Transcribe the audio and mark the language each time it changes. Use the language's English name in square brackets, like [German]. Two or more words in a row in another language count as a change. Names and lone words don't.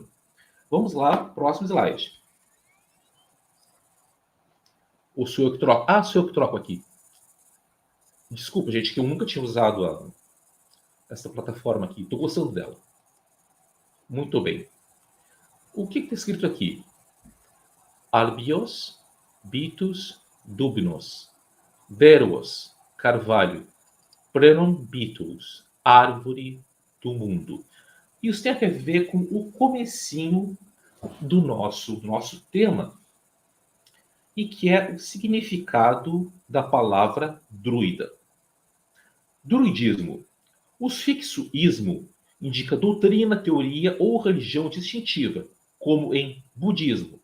[Portuguese] Vamos lá, próximo slide. Ou sou eu que troco? Ah, sou eu que troco aqui. Desculpa, gente, que eu nunca tinha usado essa plataforma aqui. Estou gostando dela. Muito bem. O que está escrito aqui? [Transalpine Gaulish] Albios, bitus, dubnos, deros, carvalho, prenum bitus, [Portuguese] árvore do mundo. Isso tem a ver com o comecinho do nosso tema, e que é o significado da palavra druida. Druidismo. O sufixo ismo indica doutrina, teoria ou religião distintiva, como em budismo.